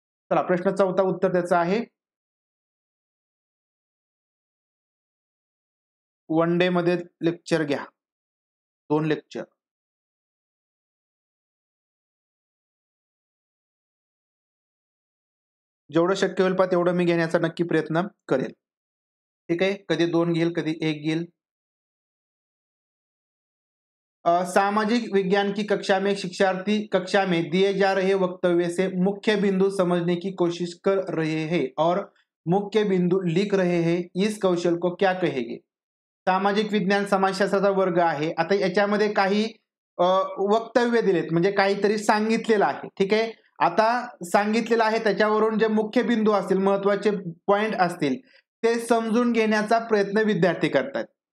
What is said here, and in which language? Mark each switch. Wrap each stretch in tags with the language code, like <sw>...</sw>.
<mr>चला, प्रश्न चौथा उत्तर त्याचं आहे, वन डे मध्ये लेक्चर घ्या, 2 लेक्चर. जेवढं शक्य होईल तेवढं मी घेण्याचा नक्की प्रयत्न करेल. ठीक आहे, कधी 2 घेईल, कधी 1 घेईल.</mr> <hi>सामाजिक विज्ञान की कक्षा में शिक्षार्थी कक्षा में दिए जा रहे वक्तव्य से मुख्य बिंदु समझने की कोशिश कर रहे हैं और मुख्य बिंदु लिख रहे हैं, इस कौशल को क्या कहेंगे.</hi> <mr>सामाजिक विज्ञान समाजशास्त्राचा वर्ग आहे. आता याच्यामध्ये काही वक्तव्य दिलेत, म्हणजे काहीतरी सांगितलेलं आहे. ठीक आहे, आता सांगितलेलं आहे त्याच्यावरून जे मुख्य बिंदू असतील, महत्वाचे पॉइंट असतील, ते समजून घेण्याचा प्रयत्न विद्यार्थी करतात.</mr>